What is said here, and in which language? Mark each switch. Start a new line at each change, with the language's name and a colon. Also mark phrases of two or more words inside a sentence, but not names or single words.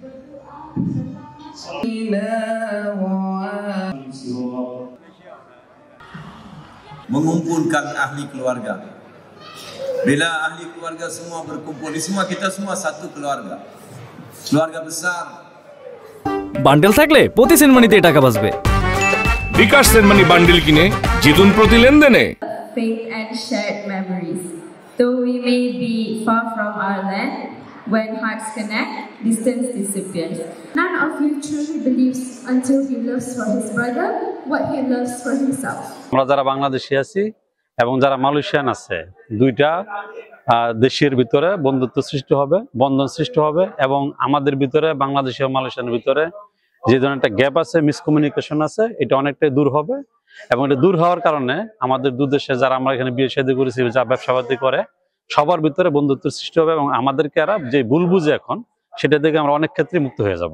Malay: Mengumpulkan ahli keluarga. Bila ahli keluarga semua berkumpul, semua kita semua satu keluarga. Keluarga besar.
Bangla: বান্ডেল থাকলে প্রতি সেনমানিতে টাকা বাঁচবে। বিকাশ সেনমানি বান্ডেল কিনে জিতুন প্রতি লেনদেনে।
English: Faith and shared memories. Though we may be far from our land, when hearts connect, distance disappears. None of you truly believes until he loves for his brother what he loves for himself.
Bangla: আমরা যারা বাংলাদেশি আছি এবং যারা মালয়েশিয়ান আছে, দুইটা দেশের ভিতরে বন্ধুত্ব সৃষ্টি হবে, বন্ধন সৃষ্টি হবে এবং আমাদের ভিতরে বাংলাদেশি ও মালয়েশিয়ানের ভিতরে যে ধরনের একটা গ্যাপ আছে, মিসকমিউনিকেশন আছে, এটা অনেকটাই দূর হবে এবং এটা দূর হওয়ার কারণে আমাদের দু দেশে যারা আমরা এখানে বিয়ে শাদী করেছি, যা ব্যবসাবাদী করে, সবার ভিতরে বন্ধুত্ব সৃষ্টি হবে এবং আমাদেরকে এরা যে ভুল বুঝে এখন সেটা থেকে আমরা অনেক ক্ষেত্রে মুক্ত হয়ে যাব।